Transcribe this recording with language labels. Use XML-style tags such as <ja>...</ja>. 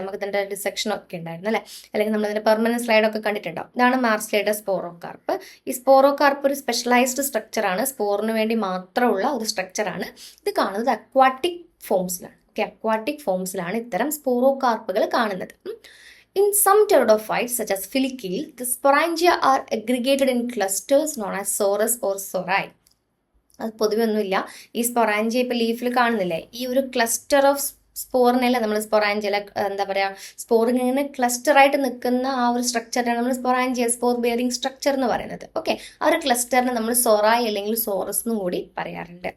<ml>നമുക്ക് ഇതിൻ്റെ ഡിസെക്ഷനൊക്കെ ഉണ്ടായിരുന്നു അല്ലേ, അല്ലെങ്കിൽ നമ്മളതിൻ്റെ പെർമനന്റ് സ്ലൈഡൊക്കെ കണ്ടിട്ടുണ്ടാവും. ഇതാണ് മാർസീലിയുടെ സ്പോറോകാർപ്പ്. ഈ സ്പോറോകാർപ്പ് ഒരു സ്പെഷ്യലൈസ്ഡ് സ്ട്രക്ചറാണ്, സ്പോറിന് വേണ്ടി മാത്രമുള്ള ഒരു സ്ട്രക്ചറാണ്. ഇത് കാണുന്നത് അക്വാട്ടിക് ഫോംസിലാണ്. ഓക്കെ, അക്വാട്ടിക് ഫോംസിലാണ് ഇത്തരം സ്പോറോകാർപ്പുകൾ കാണുന്നത്.</ml> <en>In some pteridophytes, such as Filicule, the sporangia are aggregated in clusters known as sorus or sori.</en> <ml>അത് പൊതുവെ ഒന്നുമില്ല. ഈ സ്പൊറാഞ്ചിയ ഇപ്പോൾ ലീഫിൽ കാണുന്നില്ലേ, ഈ ഒരു ക്ലസ്റ്റർ ഓഫ് സ്പോറിനല്ല നമ്മൾ സ്പൊറാഞ്ചിയ എന്താ പറയുക, സ്പോറിങ് ഇങ്ങനെ ക്ലസ്റ്ററായിട്ട് നിൽക്കുന്ന ആ ഒരു സ്ട്രക്ചറിനാണ് നമ്മൾ സ്പൊറാഞ്ചിയ, സ്പോർ ബിയറിംഗ് സ്ട്രക്ചർ എന്ന് പറയുന്നത്. ഓക്കെ, ആ ഒരു ക്ലസ്റ്ററിനെ നമ്മൾ സൊറായ് അല്ലെങ്കിൽ സോറസ് എന്നും കൂടി പറയാറുണ്ട്.</ml>